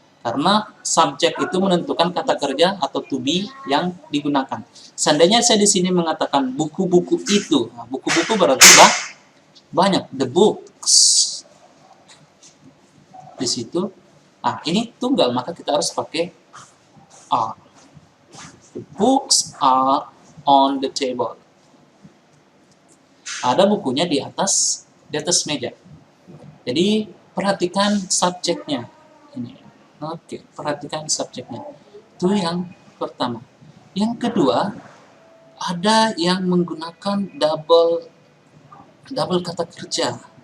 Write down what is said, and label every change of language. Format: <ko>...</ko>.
<id>Karena subjek itu menentukan kata kerja atau to be yang digunakan. Seandainya saya di sini mengatakan buku-buku itu, buku-buku berarti banyak, the books. Di situ, ini tunggal maka kita harus pakai are.</id> <en>The books are on the table.</en> <id>Ada bukunya di atas meja. Jadi perhatikan subjeknya. Ini. Oke, perhatikan subjeknya. Itu yang pertama. Yang kedua, ada yang menggunakan double kata kerja.</id>